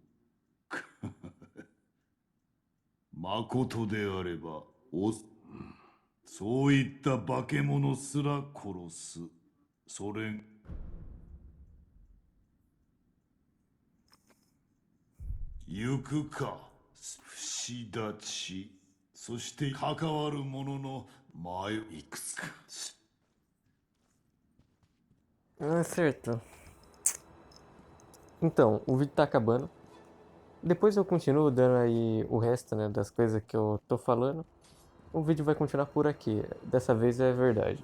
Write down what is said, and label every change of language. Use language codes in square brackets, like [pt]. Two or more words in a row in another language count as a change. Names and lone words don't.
[ja] まことであれば、そういった化け物すら殺す。それ。行くか、不死立ち。そして関わる者の前いくつか。 [pt] Certo. Então, o vídeo tá acabando. Depois eu continuo dando aí o resto, né, das coisas que eu tô falando. O vídeo vai continuar por aqui. Dessa vez é verdade.